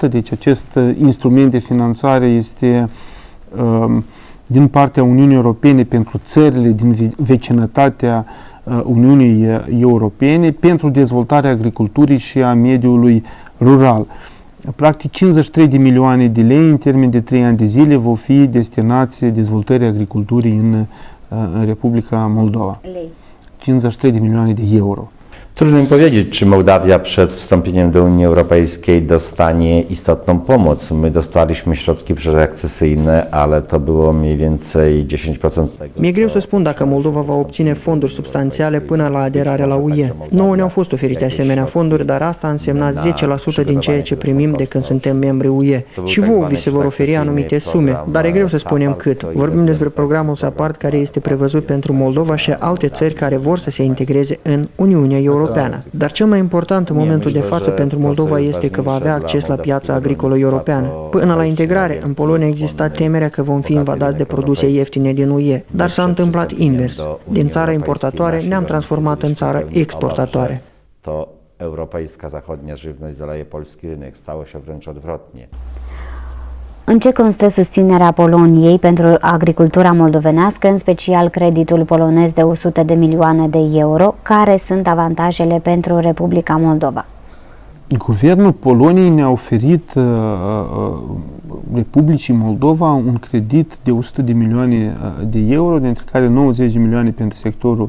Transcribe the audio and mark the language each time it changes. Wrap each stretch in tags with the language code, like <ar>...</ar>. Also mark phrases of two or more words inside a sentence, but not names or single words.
<ro>Deci acest instrument de finanțare este din partea Uniunii Europene pentru țările din vecinătatea Uniunii Europene pentru dezvoltarea agriculturii și a mediului rural. Practic 53 de milioane de lei în termen de 3 ani de zile vor fi destinați dezvoltării agriculturii în Republica Moldova. 53 de milioane de euro.</ro> <pl>Trudno mi powiedzieć, czy Mołdawia przed wstąpieniem do Unii Europejskiej dostanie istotną pomoc. My dostaliśmy środki przedakcesyjne, ale to było mniej więcej 10% tego.</pl> <ro>Mi-e greu să spun dacă Moldova va obține fonduri substanțiale până la aderarea la UE. Nouă ne-au fost oferite asemenea fonduri, dar asta a însemnat 10% din ceea ce primim de când suntem membri UE. Și vouă vi se vor oferi anumite sume, dar e greu să spunem cât. Vorbim despre programul SAPARD care este prevăzut pentru Moldova și alte țări care vor să se integreze în Uniunea Europeană. Dar cel mai important în momentul de față pentru Moldova este că va avea acces la piața agricolă europeană. Până la integrare, în Polonia exista temerea că vom fi invadați de produse ieftine din UE, dar s-a întâmplat invers. Din țară importatoare ne-am transformat în țară exportatoare.</ro> <pl>To europejska zachodnia żywność zaleje polski rynek. Stało się wręcz odwrotnie.</pl> <ro>În ce constă susținerea Poloniei pentru agricultura moldovenească, în special creditul polonez de 100 de milioane de euro? Care sunt avantajele pentru Republica Moldova? Guvernul Poloniei ne-a oferit Republicii Moldova un credit de 100 de milioane de euro, dintre care 90 de milioane pentru sectorul</ro>